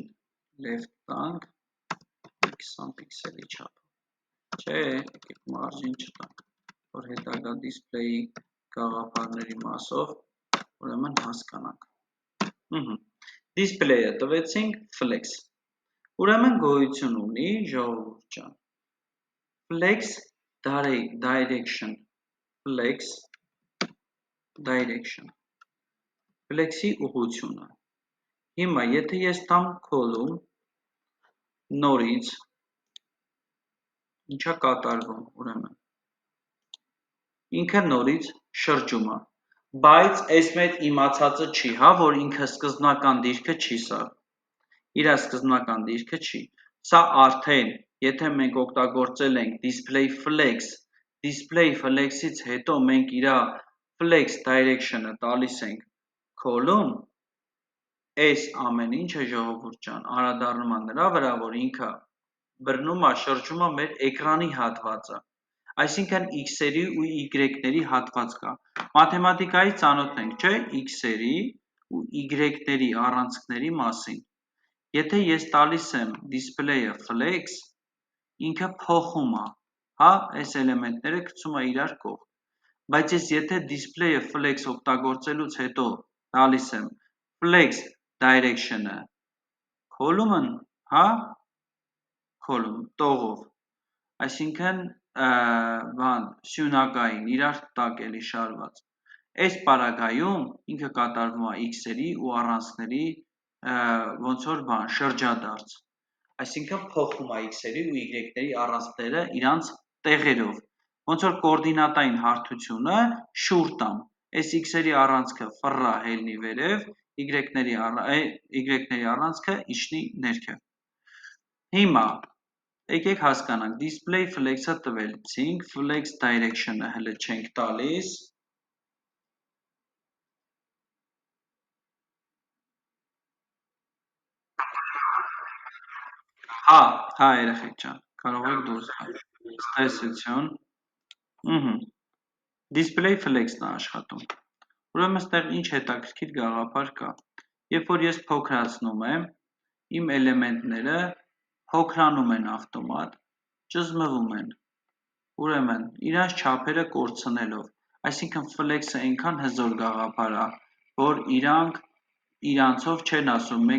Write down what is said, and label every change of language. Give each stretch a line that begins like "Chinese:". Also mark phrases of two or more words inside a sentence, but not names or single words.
Armenian: left տանք 20 պիքսելի չափ։ Չէ, եկեք margin չտանք, որ հետագա display-ի գաղափարների մասով ուրեմն հասկանանք։ Display-ը տվեցինք flex։ Ուրեմն գոյություն ունի, ժողովուրդ ջան,
English: flex direction,
Armenian: flex-ի ուղղությունը։ Հիմա, եթե ես տամ column, նորից, ինչա կատարվում, ուրեմն, ինքը նորից շրջում է, բայց այս մեծ իմացածը չի, հա, որ ինքը սկզբնական դիրքը չի սա, իր սկզբնական դիրքը չի, սա արդեն, եթե մենք օգտագործել ենք
English: display flex-
Armenian: ից հետո մենք իր flex direction-ը տալիս ենք column, այս ամեն ինչը ժողովուրդ ջան, անդրադառնում է նրա վրա, որ ինքը բռնում է, շրջում է մեր էկրանի հատվածը, այսինքն x-երի ու y-ների հատված կա, մաթեմատիկայի ծանոթ ենք, չէ, x-երի ու y-ների առանցքների մասին, եթե ես տալիս եմ display-ը flex, ինքը փոխում է, հա, այս էլեմենտները գցում է իրար կողք, բայց ես եթե display-ը flex օգտագործելուց հետո տալիս եմ
English: flex direction-
Armenian: ը column-ն, հա, column, տողով, այսինքն սյունակային, իրար տակ էլի շարված, այս պարագայում ինքը կատարվում է x-երի ու առանցքների ոնց որ բան, շրջադարձ, այսինքն փոխում է x-երի ու y-ների առանցքները իրանց տեղերով, ոնց որ կոորդինատային հարթությունը շուռ տամ, այս x-երի առանցքը ֆռա հելնի վերև, y-ների առանցքը իջնի ներքև։ Հիմա, եկեք հասկանանք,
English: display flex-
Armenian: ը տվեցինք,
English: flex direction-
Armenian: ը հələ չենք տալիս, հա երեխեք ջան, կարող եք դուրս գալ, տեսություն,
English: display flex-
Armenian: ն է աշխատում, ուրեմն ստեղ ինչ հետաքրքիր գաղափար կա, երբ որ ես փոքրացնում եմ, իմ էլեմենտները փոքրանում են ավտոմատ, ճզմվում են, ուրեմն իրանց չափերը կորցնելով, այսինքն flex-ը այնքան հզոր գաղափար է, որ իրանցով չեն ասում, մենք